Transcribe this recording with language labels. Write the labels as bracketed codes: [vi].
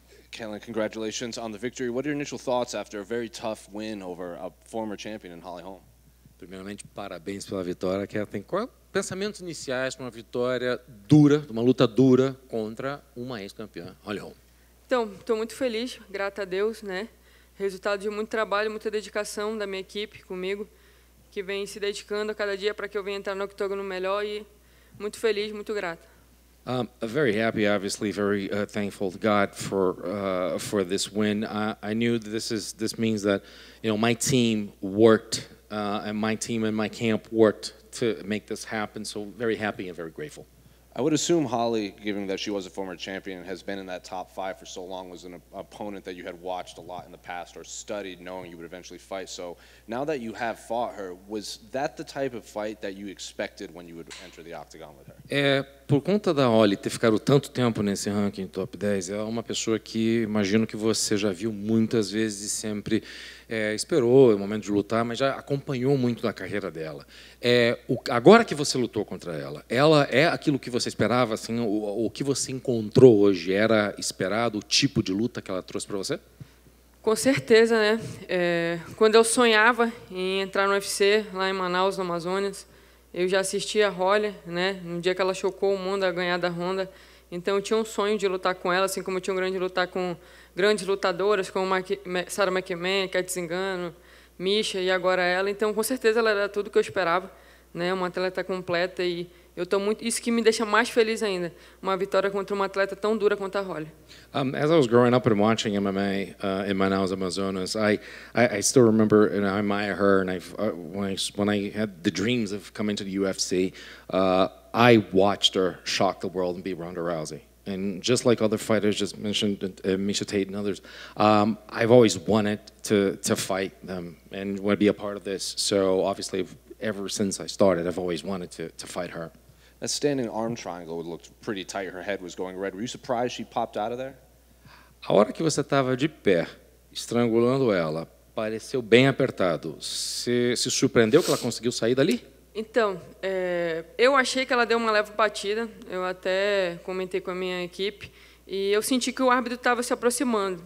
[en] Ketlen, congratulations on the victory. What are your initial thoughts after a very tough win over a former champion in Holly Holm? [pt] Primeiramente, parabéns pela vitória, Ketlen. Quais pensamentos iniciais para uma vitória dura, uma luta dura contra uma ex-campeã, Holly Holm? Então, estou muito feliz, grato a Deus, né? Resultado de muito trabalho, muita dedicação da minha equipe comigo, que vem se dedicando a cada dia para que eu venha entrar no octógono melhor e muito feliz, muito grato. [en] Very happy, obviously, very thankful to God for this win. I knew that this means that my team worked and my team and my camp worked to make this happen. So very happy and very grateful. I would assume Holly, given that she was a former champion, has been in that top 5 for so long, was an opponent that you had watched a lot in the past or studied knowing you would eventually fight. So now that you have fought her, was that the type of fight that you expected when you would enter the octagon with her? [pt] Por conta da Holly ter ficado tanto tempo nesse ranking top 10, é uma pessoa que imagino que você já viu muitas vezes e sempre esperou o momento de lutar, mas já acompanhou muito da carreira dela. Agora que você lutou contra ela é aquilo que você esperava, assim, o que você encontrou hoje era esperado, o tipo de luta que ela trouxe para você? Com certeza, né? Quando eu sonhava em entrar no UFC, lá em Manaus, no Amazonas, eu já assistia a Holly, né? No dia que ela chocou o mundo a ganhar da Honda. Então eu tinha um sonho de lutar com ela, assim como eu tinha um grande lutar com grandes lutadoras, como Sarah McMahon, Cat Zingano, Misha e agora ela. Então com certeza ela era tudo que eu esperava, né? Uma atleta completa e eu estou muito, isso que me deixa mais feliz ainda, uma vitória contra uma atleta tão dura quanto a Holly. [en] As I was growing up and watching MMA in Manaus, Amazonas, I still remember, and I admire her. And when I had the dreams of coming to the UFC, I watched her shock the world and beat Ronda Rousey. And just like other fighters just mentioned, Miesha Tate and others, I've always wanted to fight them and want to be a part of this. So obviously, ever since I started, I've always wanted to fight her. That standing arm triangle looked pretty tight. Her head was going red. Were you surprised she popped out of there? [pt] A hora que você estava de pé, estrangulando ela, pareceu bem apertado. Você se surpreendeu que ela conseguiu sair dali? Então, eu achei que ela deu uma leve batida. Eu até comentei com a minha equipe e eu senti que o árbitro estava se aproximando.